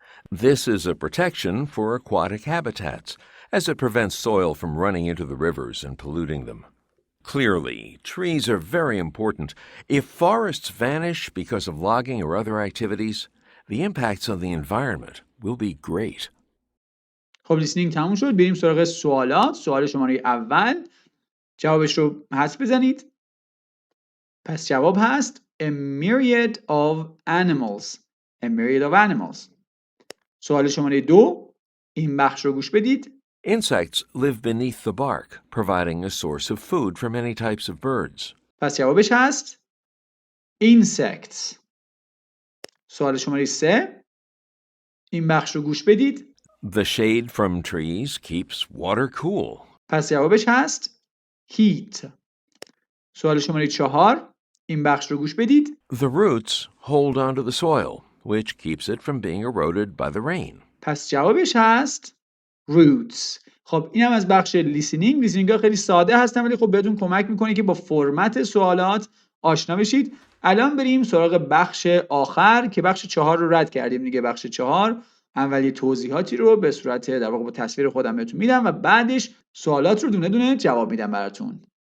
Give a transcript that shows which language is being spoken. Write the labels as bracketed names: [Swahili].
[English] This is a protection for aquatic habitats, as it prevents soil from running into the rivers and polluting them. Clearly, trees are very important. If forests vanish because of logging or other activities, the impacts on the environment will be great. [Persian] خب لیسنینگ تموم شد. بریم سراغ سوالات. سوال شماره اول جوابش رو حدس بزنید. پس جواب هست [English] a myriad of animals. A myriad of animals. [Persian] سوال شماره 2 این بخش رو گوش بدید. [English] Insects live beneath the bark, providing a source of food for many types of birds. [Persian] پس جوابش هست insects. سوال شماره 3 این بخش رو گوش بدید. [English] The shade from trees keeps water cool. [Persian] پس جوابش هست heat. سوال شماره 4 این بخش رو گوش بدید. [English] The roots hold onto the soil, which keeps it from being eroded by the rain. [Persian] پس جوابش هست roots. خب اینم از بخش لیسنینگ ها خیلی ساده هستن ولی خب بهتون کمک میکنه که با فرمت سوالات آشنا بشید. الان بریم سراغ بخش آخر که بخش 4 رو رد کردیم دیگه. بخش 4 اولی توضیحاتی رو به صورت در واقع با تصویر خودم بهتون میدم و بعدش سوالات رو دونه دونه جواب میدم براتون.